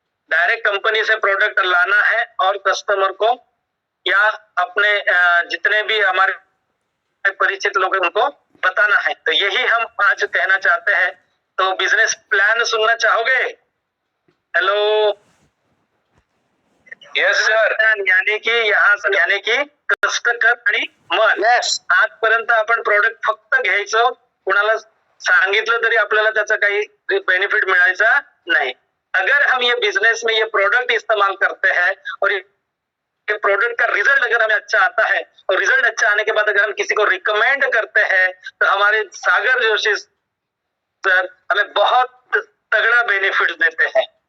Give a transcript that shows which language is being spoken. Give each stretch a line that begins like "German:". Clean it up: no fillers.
Hindi: Direct company से product लाना है और कस्टमर को या अपने जितने भी हमारे परिचित लोग हैं उनको बताना है। तो यही हम आज कहना चाहते हैं। तो बिजनेस प्लान सुनना चाहोगे?
English: Hello, yes sir.
Hindi: यानी कि
Marathi: कष्ट कर आणि मन, आजपर्यंत आपण प्रोडक्ट फक्त घ्यायचं, कुणाला सांगितलं तरी आपल्याला त्याचा काही बेनिफिट मिळायचा नाही।
Hindi: अगर हम ये बिजनेस में ये प्रोडक्ट इस्तेमाल करते हैं और ये प्रोडक्ट का रिजल्ट अगर हमें अच्छा आता है और रिजल्ट अच्छा आने के बाद अगर हम किसी को रिकमेंड करते हैं तो हमारे सागर जोशी सर हमें बहुत तगड़ा बेनिफिट देते हैं।